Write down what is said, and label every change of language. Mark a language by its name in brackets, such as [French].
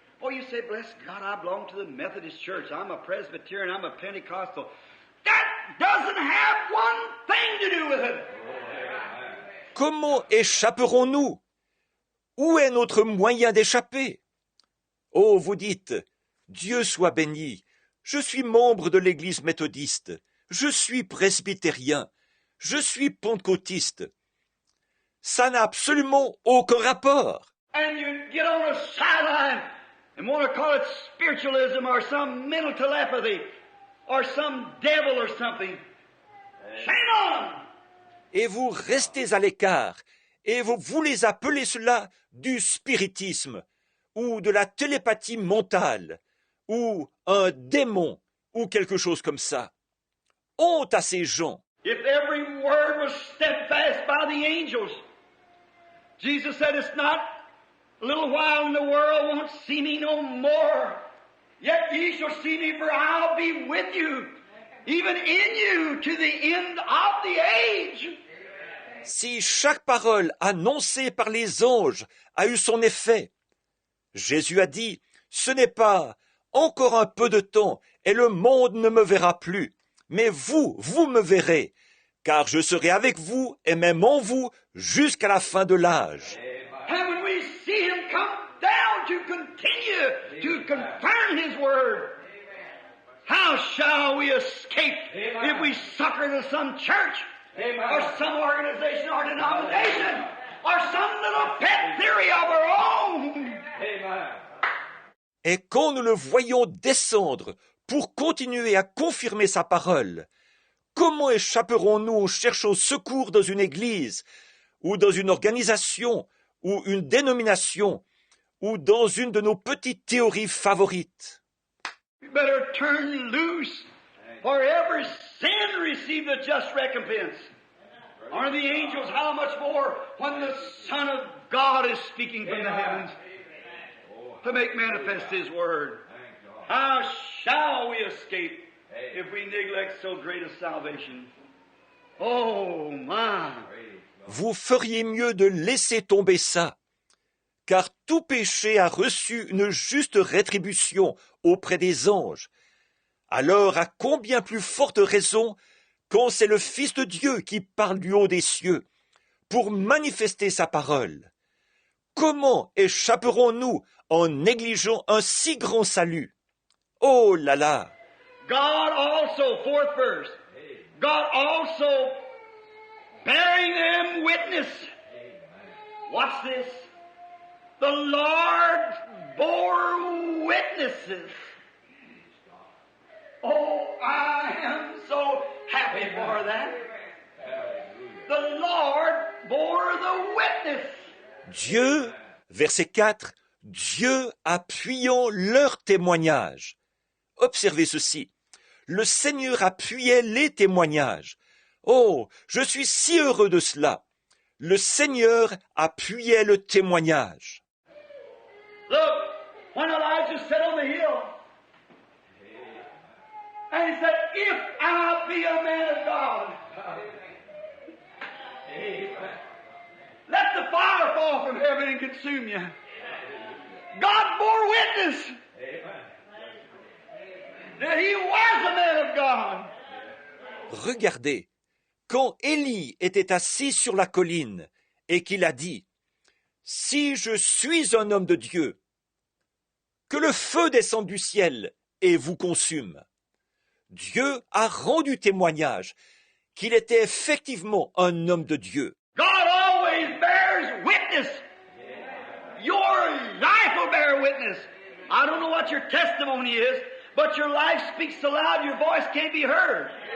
[English] Oh, you say, bless God, I belong to the Methodist Church. I'm a Presbyterian. I'm a Pentecostal. That doesn't have one thing to do with it. [French] comment échapperons-nous? Où est notre moyen d'échapper? Oh, vous dites, Dieu soit béni, je suis membre de l'Église méthodiste, je suis presbytérien, je suis pentecôtiste. Ça n'a absolument aucun rapport. [English] And you get on a sideline and want to call it spiritualism or some mental telepathy or some devil or something. Shame on 'em. [French] Et vous restez à l'écart, et vous voulez appeler cela du spiritisme, ou de la télépathie mentale, ou un démon, ou quelque chose comme ça. Honte à ces gens. [English] If every word was steadfast by the angels, Jesus said, it's not a little while and the world won't see me no more. Yet ye shall see me, for I'll be with you, even in you, to the end of the age. [French] Si chaque parole annoncée par les anges a eu son effet, Jésus a dit, ce n'est pas encore un peu de temps et le monde ne me verra plus, mais vous me verrez, car je serai avec vous et même en vous jusqu'à la fin de l'âge. [English] And when we see him come down to continue to confirm his word, how shall we escape if we succor to some church or some organization or denomination or some little pet theory of our own? Amen. [French] Et quand nous le voyons descendre pour continuer à confirmer sa parole, comment échapperons-nous en cherchant secours dans une église ou dans une organisation ou une dénomination ou dans une de nos petites théories favorites. [English] You better turn loose, for every sin receives a just recompense. Aren't the angels how much more when the Son of God is speaking from the heavens to make manifest His Word? How shall we escape if we neglect so great a salvation? Oh my! [French] Vous feriez mieux de laisser tomber ça, car tout péché a reçu une juste rétribution auprès des anges. Alors à combien plus forte raison quand c'est le Fils de Dieu qui parle du haut des cieux pour manifester sa parole? Comment échapperons-nous en négligeant un si grand salut? Oh là là! [English] God also, fourth verse, God also bearing them witness. What's this? The Lord bore witnesses. Oh, I am so happy for that. The Lord bore the witness. [French] Dieu, verset 4, Dieu appuyant leur témoignage. Observez ceci. Le Seigneur appuyait les témoignages. Oh, je suis si heureux de cela. Le Seigneur appuyait le témoignage. [English] Look, when Elijah sat on the hill, and he said, if I be a man of God, let the fire fall from heaven and consume you. God bore witness that he was a man of God. [French] Regardez, quand Élie était assis sur la colline et qu'il a dit « Si je suis un homme de Dieu, que le feu descende du ciel et vous consume. » Dieu a rendu témoignage qu'il était effectivement un homme de Dieu. [English] God always bears witness. Your life will bear witness. I don't know what your testimony is, but your life speaks so loud your voice can't be heard.